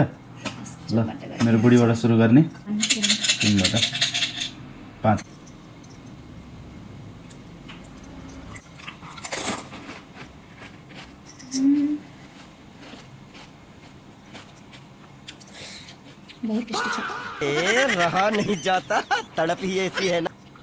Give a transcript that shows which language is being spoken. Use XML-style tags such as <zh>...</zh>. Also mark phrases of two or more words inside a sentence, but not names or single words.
<ne>ल मेरो बुढीबाट सुरु गर्ने। तिमीबाट 5। बहुत टेस्टी छ।</ne> <hi>रहा नहीं जाता, तड़प ही ऐसी है ना।</hi>